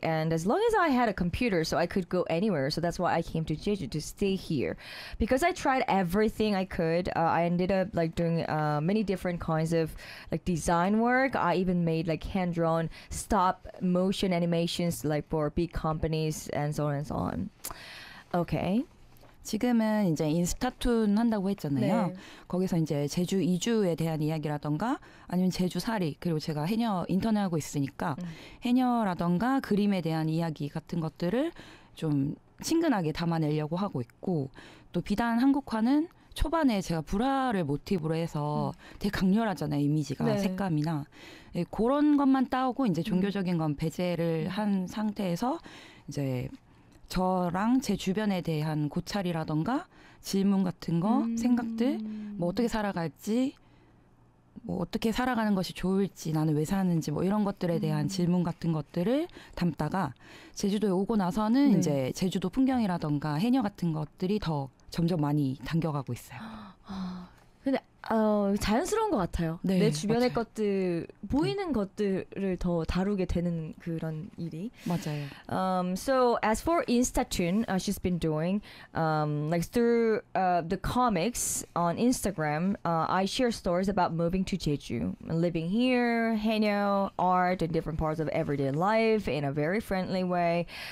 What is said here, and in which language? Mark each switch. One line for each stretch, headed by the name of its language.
English: And as long as I had a computer, so I could go anywhere. So that's why I came to Jeju to stay here, because I tried everything I could. I ended up like doing many different kinds of like design work. I even made like hand-drawn stop motion animations like for big companies and so on and so on. Okay.
Korean: 지금은 이제 인스타툰 한다고 했잖아요. 네. 거기서 이제 제주 이주에 대한 이야기라던가 아니면 제주 살이 그리고 제가 해녀 인턴을 하고 있으니까 해녀라던가 그림에 대한 이야기 같은 것들을 좀 친근하게 담아내려고 하고 있고 또 비단 한국화는 초반에 제가 브라를 모티브로 해서 되게 강렬하잖아요, 이미지가. 네. 색감이나. 예, 그런 것만 따오고 이제 종교적인 건 배제를 한 상태에서 이제 저랑 제 주변에 대한 고찰이라던가 질문 같은 거, 생각들, 뭐 어떻게 살아갈지, 뭐 어떻게 살아가는 것이 좋을지, 나는 왜 사는지, 뭐 이런 것들에 대한 질문 같은 것들을 담다가 제주도에 오고 나서는 네. 이제 제주도 풍경이라던가 해녀 같은 것들이 더 점점 많이 당겨가고 있어요. 근데 자연스러운 것 같아요. 네, 내 주변의 맞아요. 것들, 보이는 네. 것들을 더 다루게 되는 그런 일이. 맞아요.
English: So as for Instatune, she's been doing like through the comics on Instagram, I share stories about moving to Jeju, living here, haenyeo, art, and different parts of everyday life in a very friendly way.